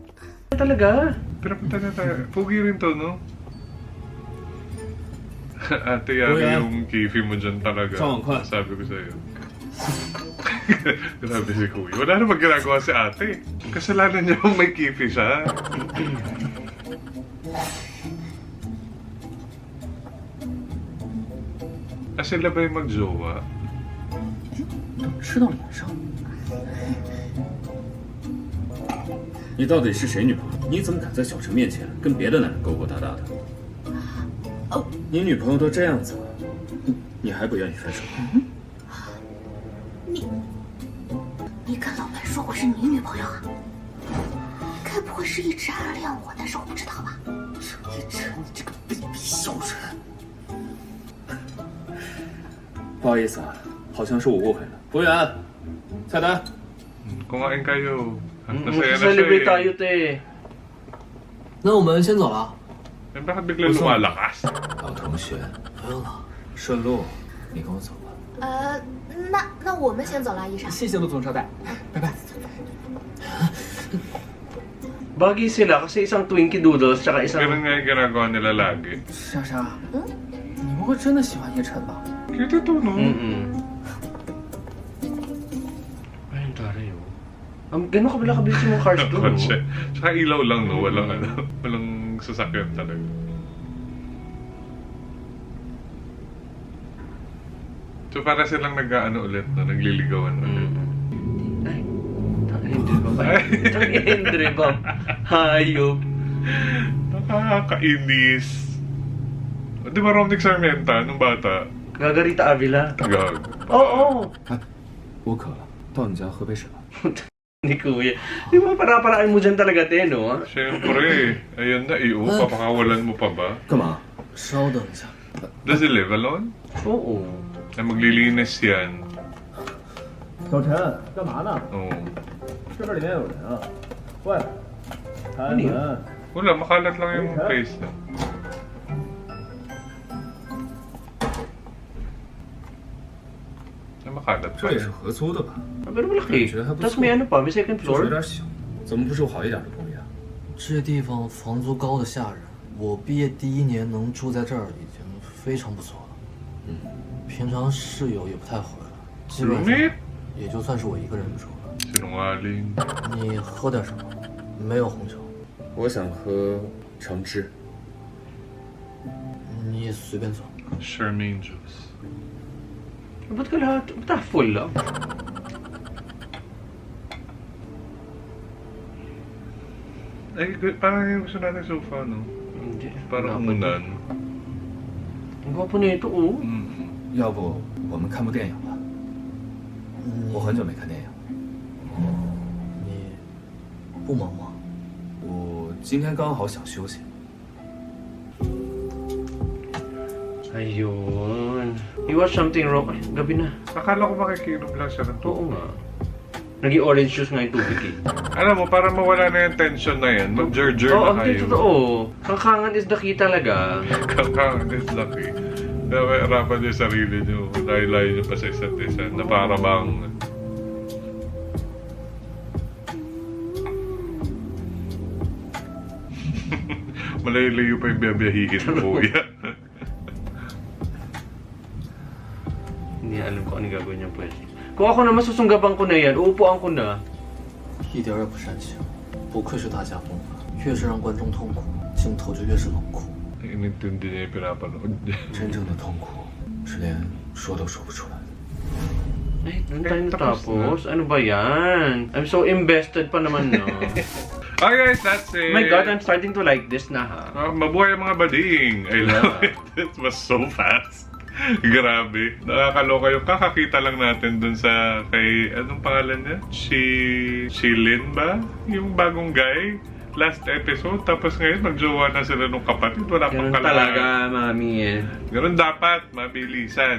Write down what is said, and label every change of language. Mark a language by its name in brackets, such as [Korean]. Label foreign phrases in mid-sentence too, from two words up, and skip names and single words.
[Filipino] Talaga? Pinapunta niya talaga. Pugi rin to, no? Ate, yari yung kifi mo dyan talaga. Saan? Sabi ko sa'yo. Grabe si Kuya. Wala na ginagawa si ate. Kasalanan niya kung may kifi siya. Sila ba yung mag-jowa? [Chinese] 吃到脸上。你到底是谁女朋友？你怎么敢在小陈面前跟别的男人勾勾搭搭的？你女朋友都这样子了，你还不愿意分手？你跟老板说我是你女朋友啊？该不会是一直暗恋我，但是我不知道吧？程一晨，你这个卑鄙小人！不好意思啊，好像是我误会了。服务员，菜单。 [Filipino] Kumain kayo. Nasaya na siya Mag-celebrate tayo, eh. te. [Chinese] 那我们先走了。 [Filipino] Eh, bakit bigla lumalakas? [Chinese] 老同学，不用了，顺路，你跟我走吧。那我们先走了，医生。谢谢陆总招待，拜拜。 [Filipino] Bagay sila kasi isang Twinkie Doodles tsaka isang... Ganun nga yung ginagawa nila lagi. [Chinese] 莎莎，你不会真的喜欢叶晨吧？ [Filipino] Cute ito, no? Ay, ang taray, oh. Gano'n kabila-kabilis yung cars doon, Kotse. oh. Tsaka ilaw lang, no? Walang ano. Walang sasakyan talaga. So para silang nag-ano ulit, no? Nagliligawan ulit. Ay, tang-Endre ba? Tang-Endre ba? Hayop. Nakakainis. Di ba Romnick Sarmienta nung bata? Gagarita Avila. Gag. Oo. [Chinese] 我渴了，到你家喝杯水吧。 [Filipino] Ni Kuya. Di ba para-paraan mo dyan talaga, te, no? Siyempre. Ayan na, iyo. Papakawalan mo pa ba? [Chinese] 干嘛？稍等一下。 [English] Does he live alone? [Filipino] Oo. Ay, maglilinis yan. [Chinese] 小陈，干嘛呢？ [Filipino] Oo. [Chinese] 是不是里面有人啊？喂，开你门！ [Filipino] Wala, makalat lang yung place na. Ay, makalat [Chinese] 这也是 [Filipino] pa. [Chinese] 合租的吧？ [Filipino] Pero malaki. Tapos may ano pa, may second [Chinese] 就是有 [Filipino] floor. [Chinese] 点小，怎么不住好一点的公寓啊？这地方房租高的吓人，我毕业第1年能住在这儿已经非常不错了。平常室友也不太回来，基本上 [Filipino] Roommate? [Chinese] 也就算是我一个人住了。 [Filipino] Sinungaling. [Chinese] 你喝点什么？没有红酒。我想喝橙汁。你随便走。 [English] Charmaine juice. [Filipino] Ba't ka lahat? Ba't full lang? Ay, parang yung gusto natin sofa, no? Hindi. Parang Dapat unan. Ang gwapo na ito, oh. [Chinese] 要不我们看部电影吧？我很久没看电影了。你不忙吗？我今天刚好想休息。 [Filipino] Ayun. [English] You watch something wrong. [Filipino] Ay, gabi na. Akala ko makikinom lang siya ng Oo tubig. nga. Naging orange juice nga yung tubig eh. Alam mo, para mawala na yung tension na yan, mag-jer-jer Oo, na ang kayo. totoo. Kangkangan [English] is the key [Filipino] talaga. [English] Kangkangan is lucky. [Filipino] Kaya harapan niyo yung sarili niyo. Layo-layo niyo pa sa isa't isa. Na para bang... Malayo-layo pa yung biyabiyahihin mo, kuya. Hindi alam ko anong gagawin niyang pwede. Kung ako naman susunggaban ko na yan, uupuan ko na. [Chinese] 一点儿也不煽情，不愧是大家风格，越是让观众痛苦，镜头就越是冷酷。 [Filipino] Inintindi niya yung pinapanood niya. [Chinese] 真正的痛苦是连说都说不出来的。 [Filipino] Ay, doon tayo tapos natapos. Ano ba yan? [English] I'm so invested pa naman, no? Oh guys, that's it! Oh my God, I'm starting to like this na, ha? [Filipino] Mabuhay ang mga bading! [English] I love it. It was so fast. [Filipino] Grabe. Nakakaloka yung kakakita lang natin dun sa kay... Anong pangalan niya? Shilin ba? Yung bagong guy? [English] last episode, [Filipino] tapos ngayon magjowa na sila nung kapatid. Wala pang Ganun kalaman. talaga, mami eh. Ganun dapat, mabilisan.